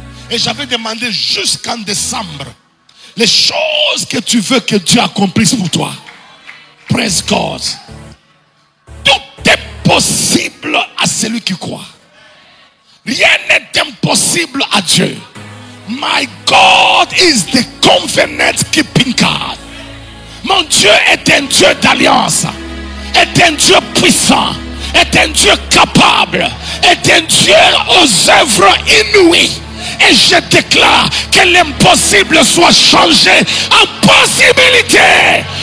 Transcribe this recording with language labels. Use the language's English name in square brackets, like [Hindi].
[French] Et j'avais demandé jusqu'en décembre les choses que tu veux que Dieu accomplisse pour toi. [English] Praise God. [French] Tout est possible à celui qui croit. Rien n'est impossible à Dieu. [English] My God is the covenant keeping God. [French] Mon Dieu est un Dieu d'alliance, est un Dieu puissant, est un Dieu capable, est un Dieu aux œuvres inouïes, Et je déclare que l'impossible soit changé en possibilité.